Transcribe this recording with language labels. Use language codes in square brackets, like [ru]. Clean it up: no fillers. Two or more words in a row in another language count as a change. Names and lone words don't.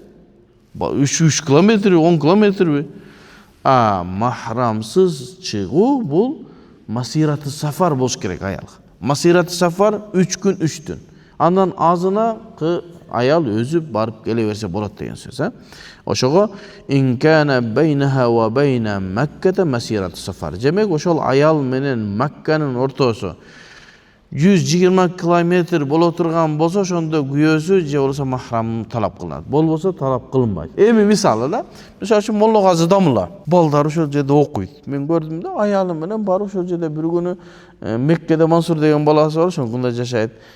[ky] 3 километр, 10 километр. Махрамсыз чыгуу бул [ar] مسيرة سفر [ky] болуш керек аялга. [ar] مسيرة سفر [ky] 3 күн 3 түн. Андан азына аял өзү барып келе берсе болот деген сөз. [ar] Ошого إن كان بينها وبين مكة مسيرة سفر. [ky] Демек ошол аял менен Макканын ортосу 120 километр боло турган болсо, ошондо күйөөсү же болсо махрам талап кылынат. Болбосо талап кылынбайт. Эми мисалы да, мисалы үчүн Молла Казы Дамылла балдары ошол жерде окуйт. Мен көрдүм да, аялы менен барып ошол жерде бир күнү Меккеде Мансур деген баласы бар, ошондо жашайт.